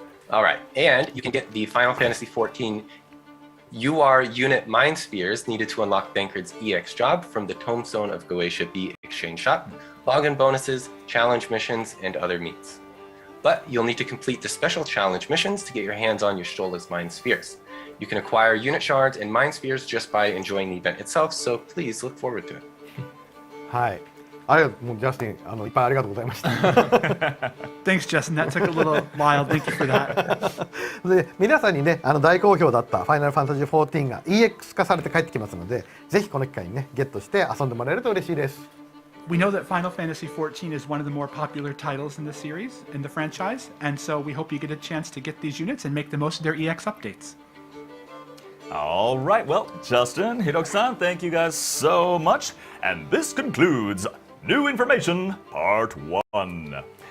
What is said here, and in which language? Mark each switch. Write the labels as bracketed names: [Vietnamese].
[English] All right, and you can get the Final Fantasy XIV UR unit mind spheres needed to unlock Thancred's EX job from the Tombstone of Goetia B exchange shop, login bonuses, challenge missions, and other means. But you'll need to complete the special challenge missions to get your hands on Yashtola's mind spheres. You can acquire unit shards and mind spheres just by enjoying the event itself, so please look forward to it. [Japanese] はい。もうジャスティン、いっぱいありがとうございました。 [English] Thanks, Justin. That took a little while. Thank you for that. [Japanese] で、皆さんにね、大好評だったファイナルファンタジー14が EX 化されて帰ってきますので、ぜひこの機会にね、ゲットして遊んでもらえると嬉しいです。 [English] We know that Final Fantasy XIV is one of the more popular titles in the series, in the franchise, and so we hope you get a chance to get these units and make the most of their EX updates. All right, well, Justin, Hiroki-san, thank you guys so much. And this concludes New Information Part 1.